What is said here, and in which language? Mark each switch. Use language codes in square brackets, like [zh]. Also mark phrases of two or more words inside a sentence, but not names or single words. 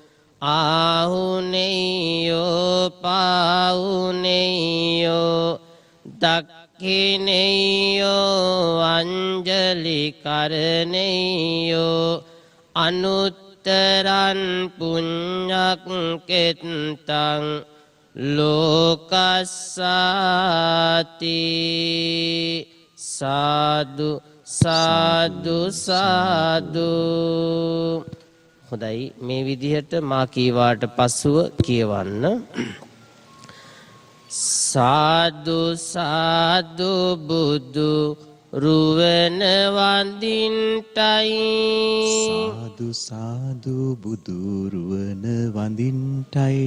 [pi] ආහුනේයෝ පාහුනේයෝ දක්ඛිනේයෝ අංජලි කරණේයෝ අනුත්තරං පුඤ්ඤක්කෙත්තං ලෝකස්සාති සාදු සාදු සාදු. [si] හොඳයි, මේ විදිහට මා කීවාට පසුව කියවන්න. සාදු සාදු බුදු රුවන වඳින්ටයි සාදු සාදු බුදු රුවන වඳින්ටයි